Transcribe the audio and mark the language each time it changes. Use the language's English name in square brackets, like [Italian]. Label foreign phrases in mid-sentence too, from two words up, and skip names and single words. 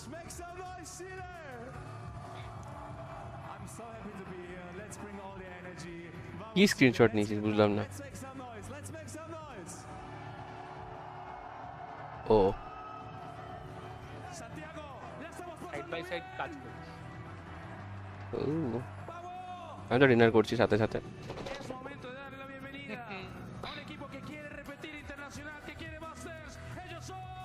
[English] Make some noise here. I'm so happy to be here. Let's bring all the energy. [Bangla] কি স্ক্রিনশট নিয়েছিস বুঝলাম না [English] Let's make some noise. Let's make some noise. ও [Spanish] Santiago, ya estamos por [English] side by side [Bangla] কাজ করছি আমি তো ডিনার করছি সাথে সাথে [Spanish] Es momento de darle la bienvenida a un equipo que quiere repetir internacional, que quiere Masters. Ellos son